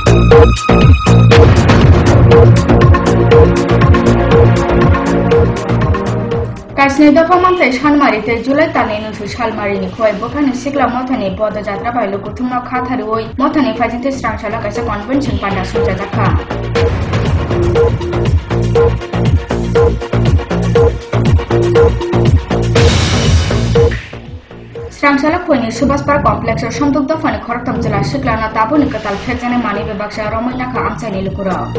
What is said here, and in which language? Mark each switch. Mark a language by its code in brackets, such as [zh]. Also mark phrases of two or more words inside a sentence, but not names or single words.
[trp] Kasne dafa mantai Shalmarite Julai tani nusu Shalmarini khoi bokani sikla mothani boda jatra bailu kuthumna khathari oi mothani fajinte Sramshala kaisa convention panda suja jakha Sramshala khoini Subhas Park complex or Shamduk dafani khoroktam jela siklana tabuni katal phekjane mani bebaksa romoina kha amchani lukura